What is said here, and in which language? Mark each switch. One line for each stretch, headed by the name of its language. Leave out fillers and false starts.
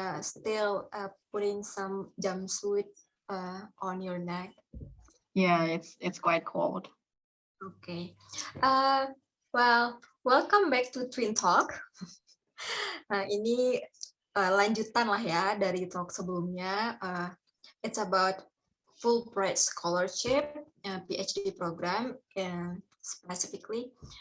English: Still putting some jumpsuit on your neck. Yeah, it's quite cold. Okay. Well, welcome back to Twin Talk.
Indonesian: Nah, ini lanjutan lah ya dari talk sebelumnya.
English: It's about Fulbright Scholarship, PhD program, specifically.